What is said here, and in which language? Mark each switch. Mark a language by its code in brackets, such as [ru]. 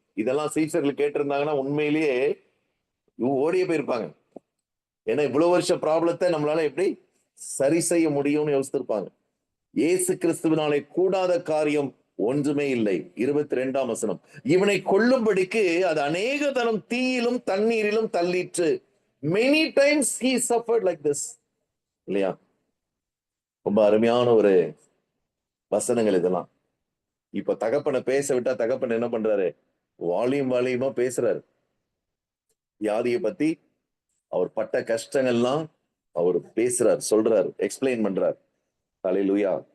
[ta] இதெல்லாம் சீஷர்கள் கேட்டிருந்தாங்கன்னா உண்மையிலேயே ஓடியே போயிருப்பாங்க. ஏன்னா இவ்வளவு வருஷ ப்ராப்ளத்தை நம்மளால எப்படி சரி செய்ய முடியும்னு யோசித்திருப்பாங்க. இயேசு கிறிஸ்துவினாலே கூடாத காரியம் ஒன்றுமே இல்லை. 22ஆம் வசனம், இவனை கொல்லும்படிக்கு அது அநேக தரம் தீயிலும் தண்ணீரிலும் தள்ளிற்று. [en] many times he suffered like this. [ta] இல்லையா? ரொம்ப அருமையான ஒரு வசனங்கள் இதெல்லாம். இப்ப தகப்பனை பேச விட்டா தகப்பன் என்ன பண்றாரு? வால்யூமா பேசுறாரு. வியாதியை பத்தி அவர் பட்ட கஷ்டங்கள்லாம் அவர் பேசுறார், சொல்றாரு, எக்ஸ்பிளைன் பண்றார். அல்லேலூயா.